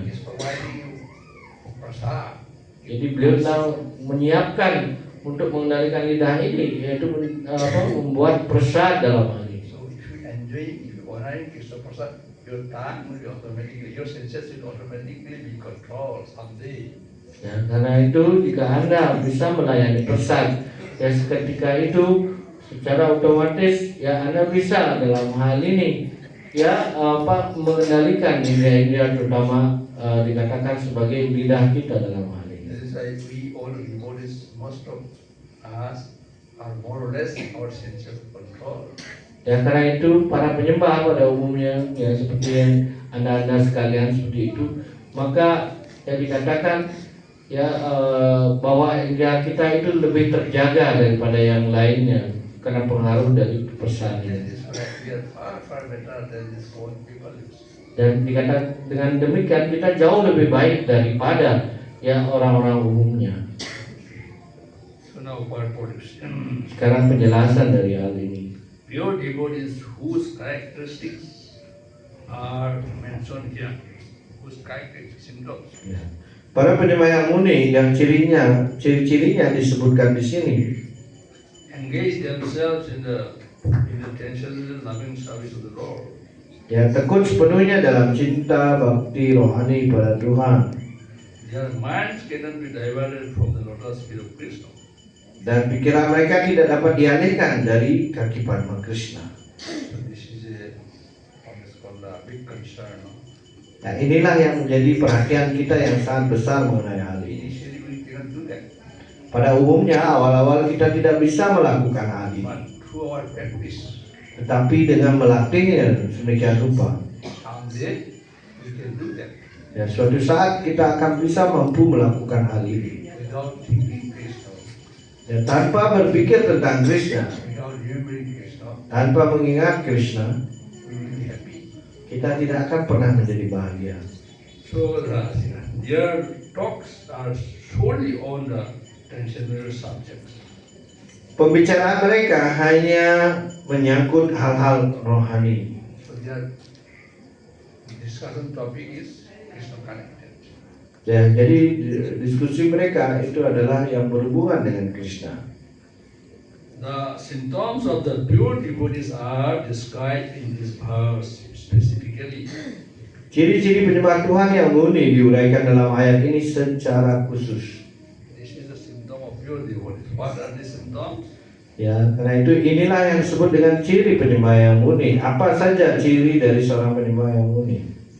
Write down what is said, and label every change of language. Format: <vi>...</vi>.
<en>He is providing you prasad.</en> <id>Jadi beliau telah menyiapkan untuk mengendalikan lidah ini, yaitu membuat persad dalam hal ini.</id> <en>So if you enjoy, if you honoring Krishna prasad, your tongue will be automatically, your senses will automatically be controlled someday.</en> <id>Ya, karena itu jika Anda bisa melayani persad, ya seketika itu secara otomatis ya Anda bisa dalam hal ini ya mengendalikan indera-indera terutama dikatakan sebagai lidah kita dalam hal ini.</id> <en>This is why we all devotees, most of us are more or less our senses control.</en> <id>Ya karena itu para penyembah pada umumnya ya seperti yang anda sekalian seperti itu, maka ya dikatakan ya bahwa indera kita itu lebih terjaga daripada yang lainnya karena pengaruh dari persad ini.</id> <en>We are far better than this old people.</en> <id>Dan dikatakan dengan demikian kita jauh lebih baik daripada ya orang-orang umumnya.</id> <en>So now word pollution.</en> <id>Sekarang penjelasan dari hal ini.</id> <en>Pure devotees whose characteristics are mentioned here, whose characteristics, symptoms.</en> <id>Ya. Para penyembah yang murni yang ciri-cirinya disebutkan di sini.</id> <en>Engage themselves in the transcendental loving service of the Lord.</en> <id>Ya, tekun sepenuhnya dalam cinta bakti rohani pada Tuhan.</id> <en>Their minds cannot be diverted from the lotus feet of Krishna.</en> <id>Dan pikiran mereka tidak dapat dialihkan dari kaki Padma Krishna.</id> <en>So this is what's called a big concern. No?</en> <id>Nah, inilah yang menjadi perhatian kita yang sangat besar mengenai hal ini.</id> <en>Initially we cannot do that,</en> <id>Pada umumnya awal-awal kita tidak bisa melakukan hal ini.</id> <en>but through our practice,</en> <id>Tetapi dengan melatihnya sedemikian rupa,</id> <en>someday we can do that</en> <id>ya suatu saat kita akan bisa mampu melakukan hal ini.</id> <en>without thinking Krishna,</en> <id>Ya, tanpa berpikir tentang Krishna,</id> <en>without remembering Krishna,</en> <id>tanpa mengingat Krishna,</id> <en>we will be happy.</en> <id>kita tidak akan pernah menjadi bahagia.</id> <en>So their talks are solely on the transcendental subjects.</en> <id>Pembicaraan mereka hanya menyangkut hal-hal rohani.</id> <en>So their discussion topic is Krishna connected.</en> <id>Ya, jadi diskusi mereka itu adalah yang berhubungan dengan Krishna.</id> <en>The symptoms of the pure devotees are described in this verse specifically.</en> <id>Ciri-ciri penyembah Tuhan yang murni diuraikan dalam ayat ini secara khusus.</id> <en>This is the symptom of pure devotees. What are the symptoms?</en> <id>Ya, karena itu inilah yang disebut dengan ciri penyembah yang murni. Apa saja ciri dari seorang penyembah yang murni?</id>